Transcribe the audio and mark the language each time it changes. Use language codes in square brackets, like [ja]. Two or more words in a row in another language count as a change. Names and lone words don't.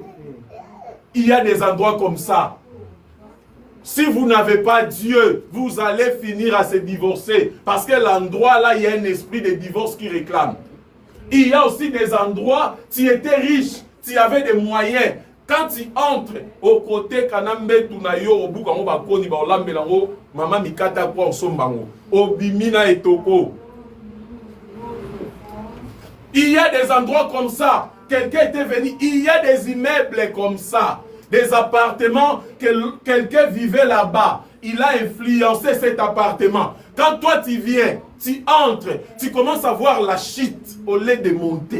[fr] Il y a des endroits comme ça. Si vous n'avez pas Dieu, vous allez finir à se divorcer. Parce que l'endroit là, il y a un esprit de divorce qui réclame. Il y a aussi des endroits, tu étais riche, tu avais des moyens. Quand tu entres au côté Kanambe Tunayo, au bout quand on va [ln] koni ba olambelango, maman mikata kwa osombango, obimina etoko. [fr] Il y a des endroits comme ça. Quelqu'un était venu. Il y a des immeubles comme ça, des appartements que quelqu'un vivait là-bas. Il a influencé cet appartement. Quand toi tu viens, tu entres, tu commences à voir la chute au lieu de monter.